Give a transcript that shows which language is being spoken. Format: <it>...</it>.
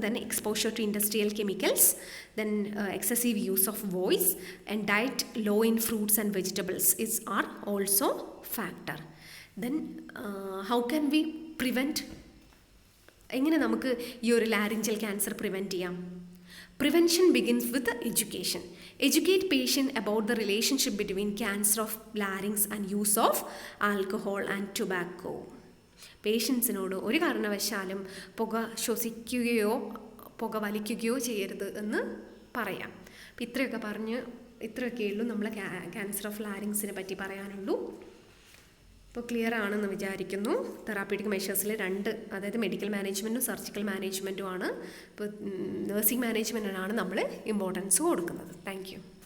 <en>Then exposure to industrial chemicals, then excessive use of voice and diet low in fruits and vegetables are also factor. Then how can we prevent,</en> <ml>എങ്ങനെ നമുക്ക് ഈ ഒരു laryngeal cancer prevent ചെയ്യാം?</ml> <en>Prevention begins with education. Educate patient about the relationship between cancer of larynx and use of alcohol and tobacco.</en> <ml>പേഷ്യൻസിനോട് ഒരു കാരണവശാലും പുക ശ്വസിക്കുകയോ പുക വലിക്കുകയോ ചെയ്യരുത് എന്ന് പറയാം. അപ്പോൾ ഇത്രയൊക്കെ ഉള്ളൂ നമ്മൾ ക്യാൻസർ ഓഫ് ലാരിങ്സിനെ പറ്റി പറയാനുള്ളൂ. ഇപ്പോൾ ക്ലിയർ ആണെന്ന് വിചാരിക്കുന്നു. തെറാപ്യൂട്ടിക് മെഷേഴ്സിൽ 2, അതായത് മെഡിക്കൽ മാനേജ്മെൻറ്റും സർജിക്കൽ മാനേജ്മെൻറ്റുമാണ്. ഇപ്പോൾ നഴ്സിംഗ് മാനേജ്മെൻറ്റിനാണ് നമ്മൾ ഇമ്പോർട്ടൻസ് കൊടുക്കുന്നത്. Thank you.</ml>